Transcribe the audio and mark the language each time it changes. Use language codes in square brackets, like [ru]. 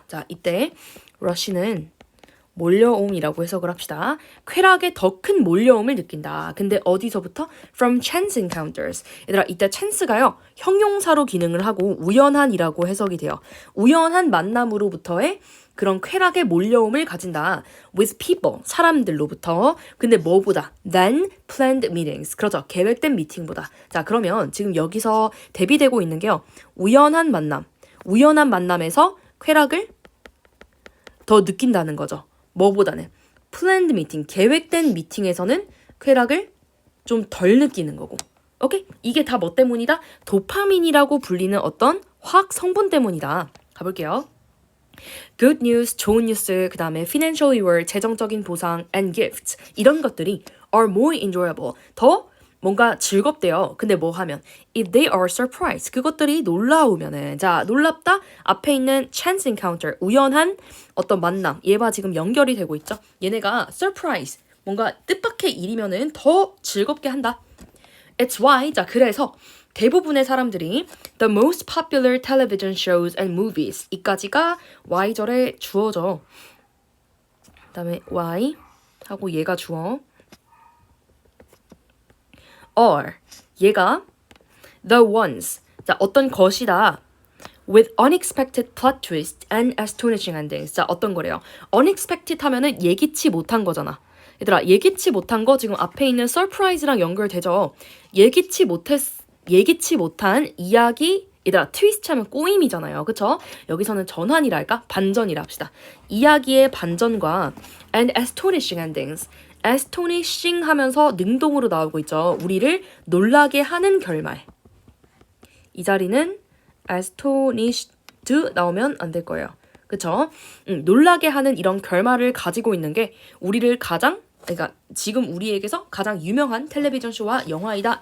[ko] 자, 이때 rush는 몰려옴이라고 해석을 합시다. 쾌락의 더 큰 몰려옴을 느낀다. 근데 어디서부터? [en] From chance encounters. [ko] 얘들아, 이때 chance가요. 형용사로 기능을 하고 우연한이라고 해석이 돼요. 우연한 만남으로부터의 그런 쾌락의 몰려옴을 가진다. [en] With people, [ko] 사람들로부터. 근데 뭐보다? [en] Than planned meetings. [ko] 그렇죠. 계획된 미팅보다. 자, 그러면 지금 여기서 대비되고 있는 게요. 우연한 만남. 우연한 만남에서 쾌락을 더 느낀다는 거죠. 뭐보다는 [en] planned meeting, [ko] 계획된 미팅에서는 쾌락을 좀 덜 느끼는 거고. 오케이? 이게 다 뭐 때문이다? 도파민이라고 불리는 어떤 화학 성분 때문이다. 가볼게요. [en] Good news, [ko] 좋은 뉴스, 그 다음에 [en] financial reward, [ko] 재정적인 보상, [en] and gifts [ko] 이런 것들이 [en] are more enjoyable, [ko] 더 뭔가 즐겁대요. 근데 뭐 하면 [en] if they are surprised, [ko] 그것들이 놀라우면은 자, 놀랍다 앞에 있는 [en] chance encounter, [ko] 우연한 어떤 만남, 얘와 지금 연결이 되고 있죠. 얘네가 surprise, 뭔가 뜻밖의 일이면은 더 즐겁게 한다. [en] It's why, [ko] 자, 그래서 대부분의 사람들이 [en] the most popular television shows and movies, [ko] 이까지가 Y절에 주어져. 그 다음에 Y 하고 얘가 주어. are, 얘가 [en] the ones, [ko] 자, 어떤 것이다. [en] with unexpected plot twist and astonishing endings. [ko] 자, 어떤 거래요? unexpected 하면은 예기치 못한 거잖아. 얘들아, 예기치 못한 거 지금 앞에 있는 surprise랑 연결되죠. 예기치 못한 이야기, 얘들아, 트위스트 하면 꼬임이잖아요. 그쵸? 여기서는 전환이랄까? 반전이라 합시다. 이야기의 반전과 [en] and astonishing endings. [ko] astonishing 하면서 능동으로 나오고 있죠. 우리를 놀라게 하는 결말. 이 자리는 astonished 나오면 안 될 거예요. 그쵸? 놀라게 하는 이런 결말을 가지고 있는 게 우리를 그러니까 지금 우리에게서 가장 유명한 텔레비전 쇼와 영화이다.